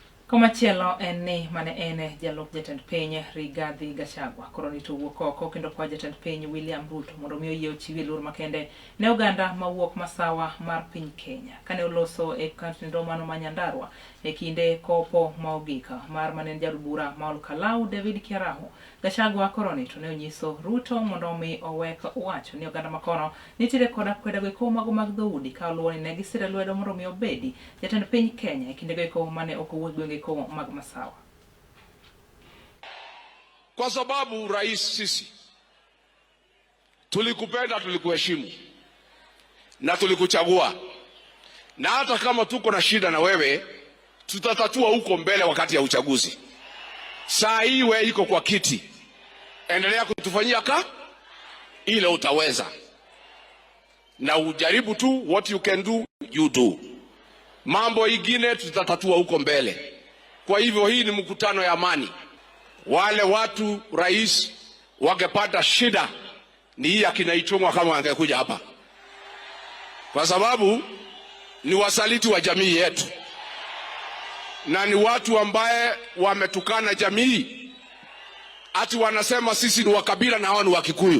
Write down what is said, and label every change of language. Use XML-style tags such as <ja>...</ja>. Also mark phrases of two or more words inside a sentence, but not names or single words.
<luo>Komachielo en ni mane ene jalup jatend piny Rigathi Gachagua koro nito wuok oko kendo kwa jatend piny William Ruto mondo mi oyie ochiwi luor makende ne oganda mawuok masawa mar piny Kenya kane oloso e katindo mano ma Nyandarua e kinde kopo maogika mar mane jalup bura ma Olkalau David Kiaraho. Gachagua koro nito ne onyiso Ruto mondo mi owek wacho ni oganda makono nitiere koda kwedego mago mag dhoudi ka luwo ni ne gisire lwedo mondo mi obedi jatend piny Kenya e kinde go mane okowuok gwenge mag masawa.</luo> <sw>Kwa sababu rais, sisi tulikupenda, tulikuheshimu na tulikuchagua, na hata kama tuko na shida na wewe tutatatua huko mbele wakati ya uchaguzi. Saa hii wewe iko kwa kiti, endelea kutufanyia ile utaweza, na ujaribu tu,</sw> <en>what you can do you do.</en> <sw>Mambo ingine tutatatua huko mbele. Kwa hivyo hii ni mkutano ya amani. Wale watu rais wangepata shida ni hii akina Ichung'wa kama angekuja hapa, kwa sababu ni wasaliti wa jamii yetu na ni watu ambaye wametukana jamii, ati wanasema sisi ni wakabila na hao ni Wakikuyu.</sw>